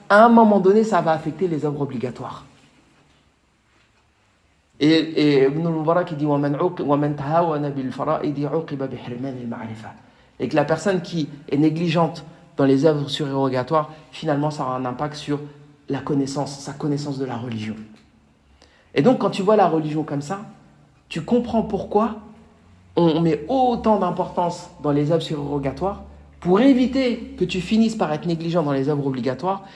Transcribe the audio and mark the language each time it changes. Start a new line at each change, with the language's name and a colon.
French: à un moment donné, ça va affecter les œuvres obligatoires. Et Ibn al-Mubarak il dit
Arabic: وَمَنْ تَهَاوَنَ بِالْفَرَائِدِ عُوقِبَ بِحِرْمَانِ الْمَعْرِفَةِ.
French: Et que la personne qui est négligente dans les œuvres surérogatoires, finalement, ça aura un impact sur la connaissance, sa connaissance de la religion. Et donc, quand tu vois la religion comme ça, tu comprends pourquoi on met autant d'importance dans les œuvres surérogatoires pour éviter que tu finisses par être négligent dans les œuvres obligatoires.